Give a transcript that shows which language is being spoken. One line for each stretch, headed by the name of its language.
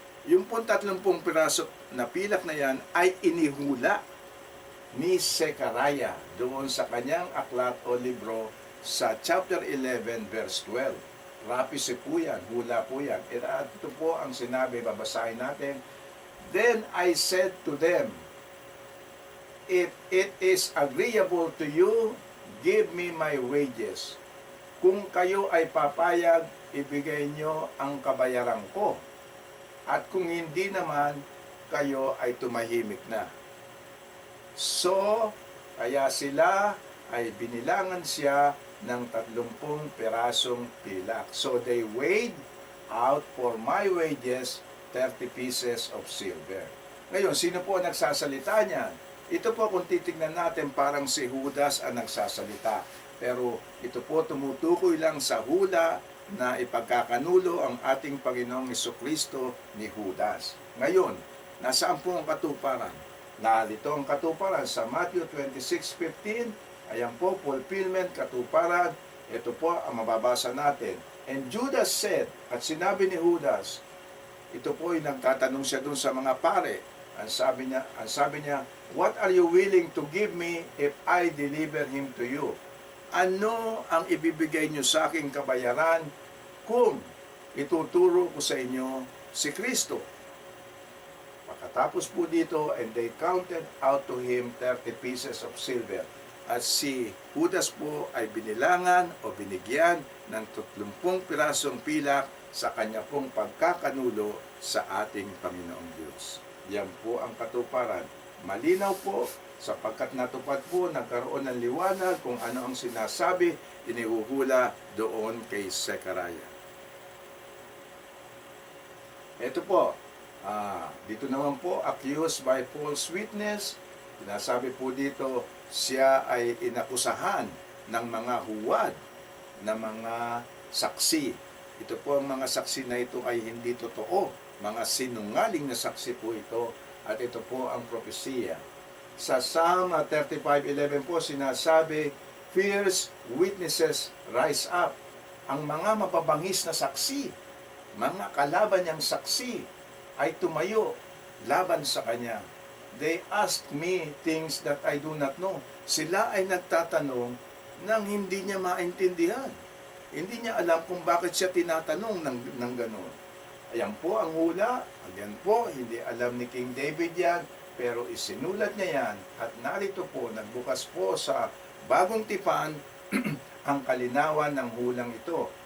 Filipino: Yung pong 30 piraso na pilak na yan ay inihula ni Zechariah doon sa kanyang aklat o libro sa chapter 11 verse 12. Prophecy po yan, hula po yan. Ito po ang sinabi, babasahin natin.
English: Then I said to them, if it is agreeable to you, give me my wages.
Filipino: Kung kayo ay papayag, ibigay nyo ang kabayaran ko. At kung hindi naman, kayo ay tumahimik na. So, kaya sila ay binilangan siya ng 30 pirasong pilak.
English: So they weighed out for my wages 30 pieces of silver.
Filipino: Ngayon, sino po ang nagsasalita niyan? Ito po kung titignan natin parang si Judas ang nagsasalita. Pero ito po tumutukoy lang sa hula na ipagkakanulo ang ating Panginoong Jesucristo ni Judas. Ngayon, nasaan po ang katuparan? Narito ang katuparan sa Matthew 26:15. Ayan po, fulfillment, katuparan. Ito po ang mababasa natin.
English: And Judas said,
Filipino: at sinabi ni Judas, ito po ay nagtatanong siya dun sa mga pare. Ang sabi niya,
English: what are you willing to give me if I deliver him to you?
Filipino: Ano ang ibibigay niyo sa aking kabayaran kung ituturo ko sa inyo si Kristo? Pagkatapos po dito,
English: and they counted out to him 30 pieces of silver.
Filipino: At si Judas po ay binilangan o binigyan ng 30 pirasong pilak sa kanya pong pagkakanulo sa ating Panginoong Diyos. Yan po ang katuparan. Malinaw po, sapagkat natupad po, nagkaroon ng liwanag kung ano ang sinasabi, inihuhula doon kay Zechariah. Ito po, dito naman po,
English: accused by false witness.
Filipino: Sinasabi po dito, siya ay inakusahan ng mga huwad na mga saksi. Ito po ang mga saksi na ito ay hindi totoo. Mga sinungaling na saksi po ito. At ito po ang propesiya.
English: Sa Psalm 35:11
Filipino: po sinasabi,
English: fierce witnesses rise up.
Filipino: Ang mga mapabangis na saksi, mga kalaban niyang saksi, ay tumayo laban sa kanya.
English: They ask me things that I do not know.
Filipino: Sila ay nagtatanong nang hindi niya maintindihan. Hindi niya alam kung bakit siya tinatanong ng gano'n. Ayan po ang hula. Again po, hindi alam ni King David yan, pero isinulat niya yan. At narito po, nagbukas po sa bagong tipan ang kalinawan ng hulang ito.